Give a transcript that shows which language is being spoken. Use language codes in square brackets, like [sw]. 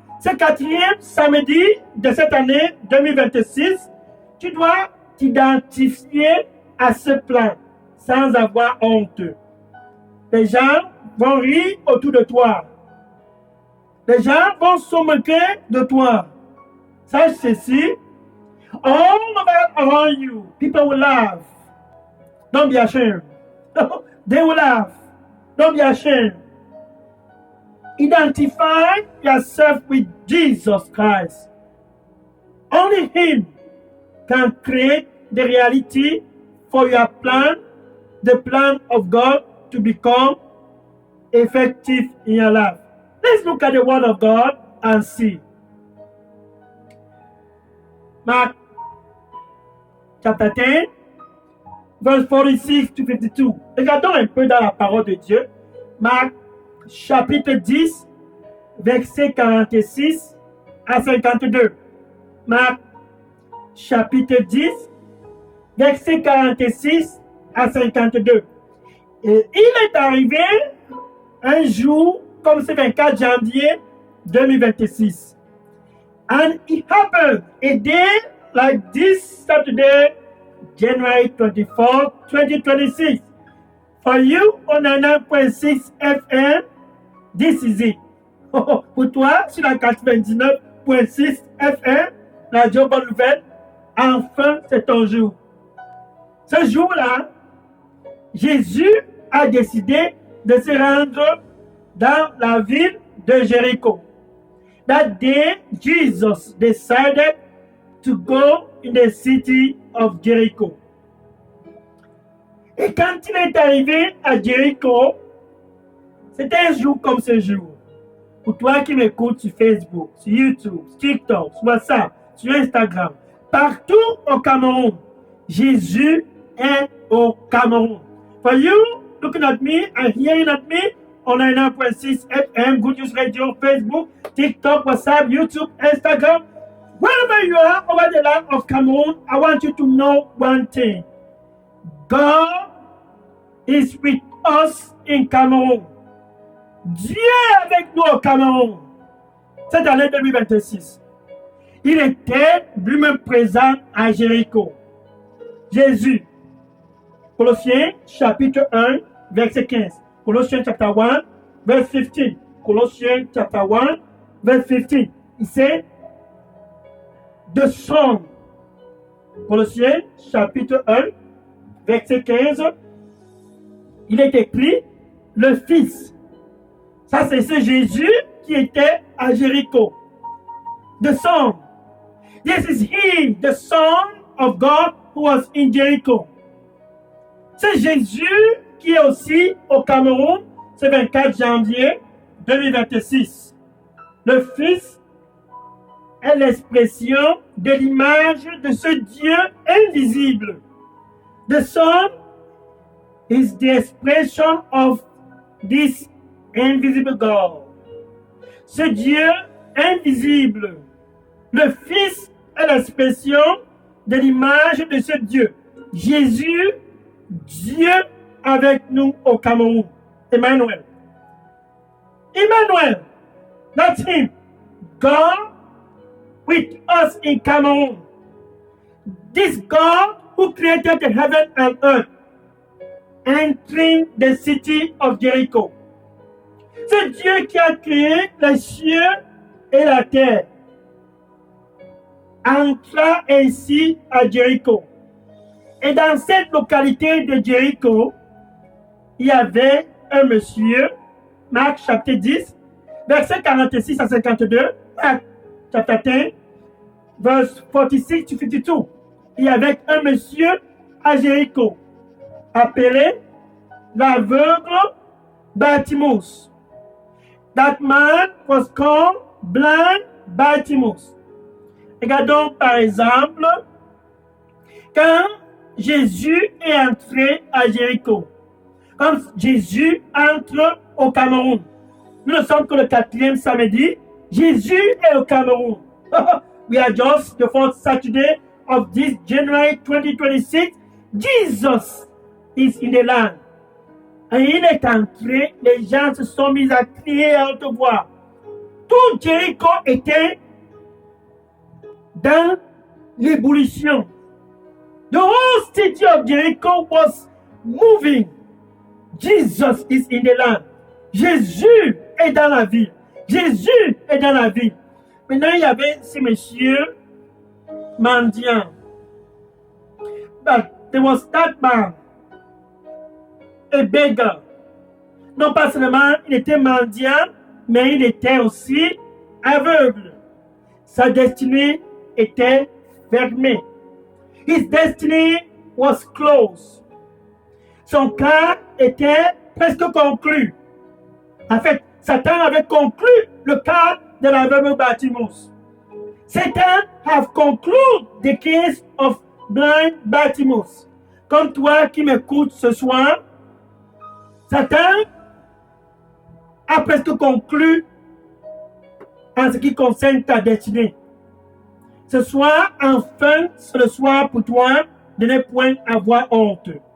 [fr] Ce 4e samedi de cette année 2026. Tu dois t'identifier à ce plan sans avoir honte. Les gens vont rire autour de toi. Les gens vont se moquer de toi. Sache ceci. [en] All around you, people will laugh. Don't be ashamed. They will laugh. Don't be ashamed. Identify yourself with Jesus Christ. Only Him can create the reality for your plan, the plan of God to become effective in your life. Let's look at the Word of God and see. Mark chapter 10, verse 46 to 52. [fr] Regardons un peu dans la parole de Dieu. Marc chapitre 10, verset 46 à 52. Marc chapitre 10, verset 46 à 52. Et il est arrivé un jour comme ce 24 janvier 2026. [en] And it happened a day like this Saturday, January 24, 2026. For you on 99.6 FM, this is it. [fr] Pour toi, sur la 99.6 FM, la Radio Bonne Nouvelle, enfin c'est ton jour. Ce jour-là, Jésus a décidé de se rendre dans la ville de Jéricho. [en] That day, Jesus decided to go in the city of Jericho. [fr] Et quand il est arrivé à Jericho, c'était un jour comme ce jour. Pour toi qui m'écoutes sur Facebook, sur YouTube, sur TikTok, sur WhatsApp, sur Instagram, partout au Cameroun, Jésus est au Cameroun. [en] For you, looking at me and hearing at me, on 99.6 FM, Good News Radio, Facebook, TikTok, WhatsApp, YouTube, Instagram. Wherever you are over the land of Cameroon, I want you to know one thing. God is with us in Cameroon. [fr] Dieu est avec nous au Cameroun. Cette année 2026. Il était lui-même présent à Jéricho. Jésus. Colossiens chapitre 1, verset 15. [en] Colossians chapter 1, verse 15. Colossians chapter 1, verse 15. Il said, the Son. [fr] Colossiens chapitre 1, verset 15. Il est écrit, le Fils. Ça, c'est ce Jésus qui était à Jéricho. [en] The Son. This is He, the Son of God who was in Jericho. [fr] C'est Jésus qui est aussi au Cameroun, ce 24 janvier 2026. Le Fils est l'expression de l'image de ce Dieu invisible. [en] The Son is the expression of this invisible God. [fr] Ce Dieu invisible. Le Fils est l'expression de l'image de ce Dieu. Jésus, Dieu avec nous au Cameroun. Emmanuel. Emmanuel. [en] That's him. God with us in Cameroon. This God who created the heaven and earth, entering the city of Jericho. [fr] C'est Dieu qui a créé les cieux et la terre. Entra ainsi à Jéricho. Et dans cette localité de Jéricho, il y avait un monsieur, Marc chapitre 10, verset 46 à 52, Marc chapitre 10, [en] verse 46 to 52. [fr] Il y avait un monsieur à Jéricho, appelé l'aveugle Bartimaeus. [en] That man was called blind Bartimaeus. [fr] Regardons par exemple, quand Jésus est entré à Jéricho, quand Jésus entre au Cameroun, nous ne sommes que le 4e samedi, Jésus est au Cameroun. [en] We are just the 4th Saturday of this January 2026. Jesus is in the land. [fr] Et il est entré, les gens se sont mis à crier à haute voix. Tout Jéricho était dans l'ébullition. [en] The whole city of Jericho was moving. Jesus is in the land. [fr] Jésus est dans la ville. Jésus est dans la ville. Maintenant, il y avait ce monsieur mendiant. [en] But there was that man, a beggar. [fr] Non pas seulement il était mendiant, mais il était aussi aveugle. Sa destinée était fermée. [en] His destiny was closed. [fr] Son cas était presque conclu. En fait, Satan avait conclu le cas de l'aveugle Bartimaeus. [en] Satan have concluded the case of blind Bartimaeus. [fr] Comme toi qui m'écoutes ce soir, Satan a presque conclu en ce qui concerne ta destinée. Ce soir, enfin, c'est le soir pour toi de ne point avoir honte.